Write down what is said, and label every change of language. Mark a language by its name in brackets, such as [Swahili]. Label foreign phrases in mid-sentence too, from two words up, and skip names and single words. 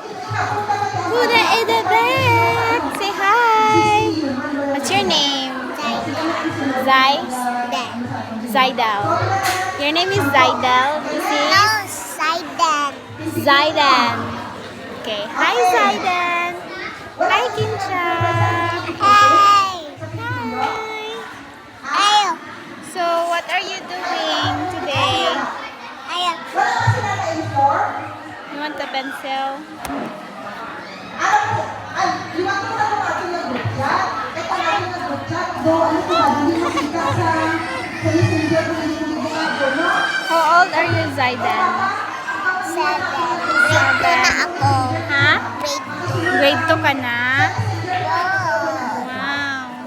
[English] Huda in the back. Say hi. What's your name? Zai? Zaidal. Your name is Zaidal. This is Zaidan. Okay. Hi, Zaidan. Hi, Kincha. Hi. So, what are you doing today? You want a pencil? How old are you, Zaidan? 7. Ha? [Filipino] Grade 2 ka na? Wow.